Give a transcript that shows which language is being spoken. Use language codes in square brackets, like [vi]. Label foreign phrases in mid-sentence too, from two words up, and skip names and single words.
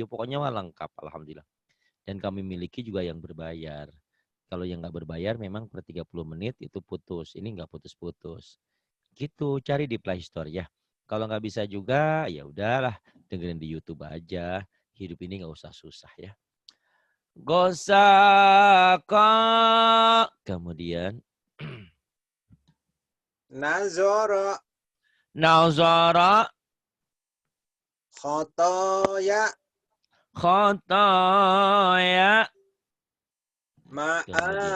[id] Pokoknya mah lengkap, alhamdulillah. Dan kami miliki juga yang berbayar. Kalau yang nggak berbayar memang per 30 menit itu putus. Ini nggak putus-putus. Gitu, cari di Play Store ya. Kalau nggak bisa juga, ya udahlah. Dengerin di YouTube aja. Hidup ini nggak usah susah ya. [ar] Gosaka. Kemudian nazoro nazara. khotoya Khotaya. Kemudian